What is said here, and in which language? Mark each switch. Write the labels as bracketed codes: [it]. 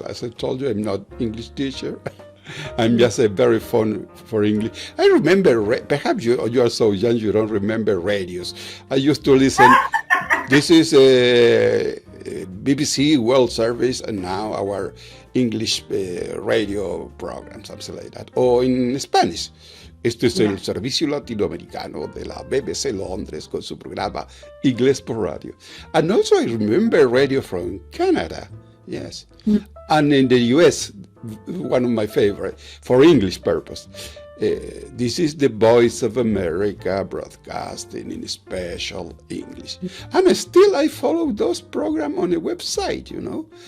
[en] As I told you, I'm not English teacher. I'm just a very fond for English. I remember, perhaps you are so young you don't remember radios. I used to listen. This is a BBC World Service, and now our English radio program, something like that. Or in Spanish. [es] Esto es el servicio latinoamericano de la BBC Londres con su programa Inglés por Radio. [en] And also I remember radio from Canada, yes. And in the US, one of my favorite, for English purpose. This is the Voice of America broadcasting in special English. And still I follow those programs on a website, you know.